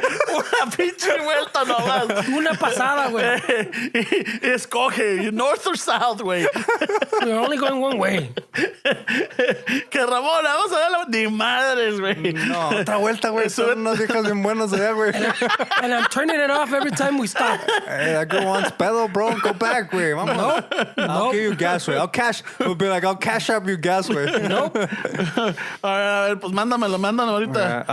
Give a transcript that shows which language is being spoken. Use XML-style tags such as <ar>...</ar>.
<es>Una pinche vuelta nomás. Una pasada, güey. Y escoge,</es> <en>north or south,</en> <es>güey.</es> <en>We're only going one way.</en> <es>Que Ramón, vamos a darle ni madres, güey. No, otra vuelta, güey. Son unas viejas bien buenas allá, güey.</es> <en>And I'm turning it off every time we stop. Hey, that girl wants pedo, bro. Go back, güey.</en> <es>Vamos.</es> <en>I'll give you gas,</en> <es>güey.</es> <en>We'll be like, I'll cash up you gas,</en> <es>güey.</es> <en>Nope.</en> <es>A ver, pues mándamelo ahorita.</es>